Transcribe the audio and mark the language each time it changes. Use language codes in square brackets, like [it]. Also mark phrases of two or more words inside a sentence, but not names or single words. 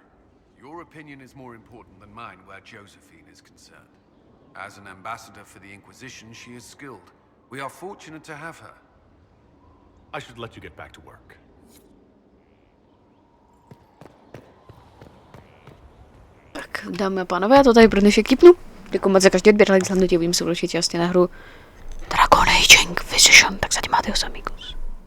[en] Your opinion is more important than mine where Josephine is concerned. As an ambassador for the Inquisition, she is skilled. We are fortunate to have her. I should let you get back to work. [cs] tak dámy a pánové, já to tady pro dnešek tipnu. Děkuji moc za každý odběr, like, zhlednutí, uvidím se určitě jasně na hru Dragon Age Inquisition, tak zatím máte ho samý kus.